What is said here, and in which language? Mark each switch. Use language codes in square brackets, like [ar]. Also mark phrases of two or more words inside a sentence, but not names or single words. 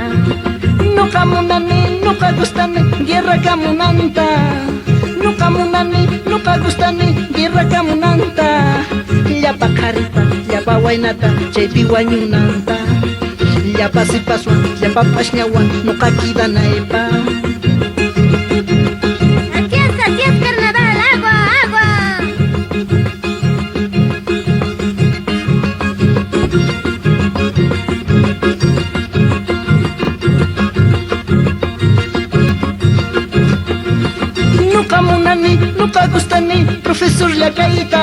[qu] Nuka munani, nuka gustani, guerra kamunanta. Nuka munani, nuka gustani, guerra kamunanta. Llapa karita, llapa wainata, chaypi wañunanta. Llapa si paswan, llapa pashñawan, nuka kidanaypa. [es] Así es carnaval, agua, agua. [qu] Nuka munani, nuka gustani, profesor Llakaita.